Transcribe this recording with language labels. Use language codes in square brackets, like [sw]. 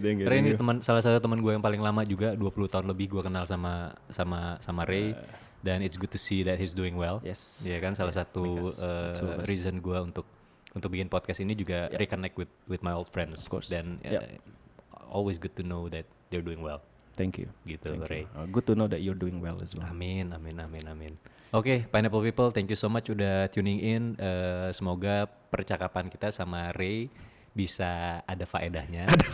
[id] Ray ini salah satu teman gue yang paling lama juga, 20 tahun lebih gue kenal sama Ray. Dan [en] it's good to see that he's doing well. Yes. [id] Ya kan, salah satu reason gue untuk bikin podcast ini juga [en] reconnect with my old friends. Of course. [id] Dan [en] always good to know that they're doing well. Thank you. [id] Gitu, Ray. [en] Good to know that you're doing well as well. [id] Amin. [en] Oke, Pineapple People, thank you so much [id] udah [en] tuning in. [id] Semoga percakapan kita sama Ray bisa ada faedahnya.